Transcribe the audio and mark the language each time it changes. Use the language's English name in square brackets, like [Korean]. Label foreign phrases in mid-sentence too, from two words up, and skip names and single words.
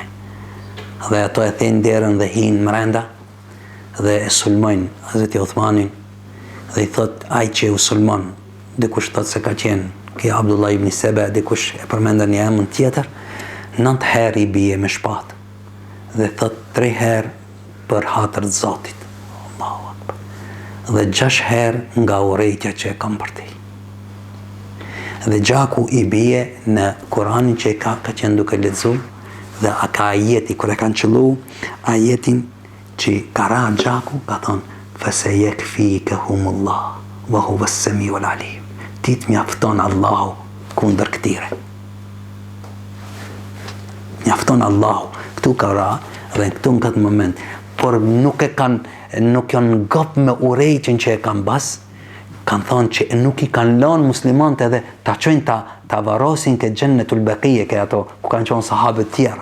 [Albanian] Dhe ato e thënë derën dhe hinë mrenda dhe e sulmojnë Hazreti Uthmanin dhe i thot ai që u sulmon, dikush thot se ka qenë ki Abdullah ibn Sebe, dikush e përmendën një emër tjetër, 9 herë i bie me shpatë dhe thot 3 herë për hatër të Zotit, [Arabic] الله أكبر, [Albanian] dhe 6 herë nga urrejtja që e kam për ti. Dhe gjaku i bie në Kuranin që ka qenë duke lexu dhe a ka ajeti, kër e kanë qëllu ajetin që ka ra gjaku, ka thonë [Arabic] فَسَيَكْفِيكَهُمُ وَهُوَ السَّمِيعُ الْعَلِيمُ. [Albanian] Ti të mjafton Allahu kundër këtire. Mjafton Allahu. Këtu ka ra dhe këtu në këtë moment, por nuk janë gop me urejqen që e kanë bas, kanë thonë që nuk i kanë lanë muslimante edhe ta qojnë ta varosin ke Gjennetul Bakije, ke ato ku kanë qonë sahabët tjera.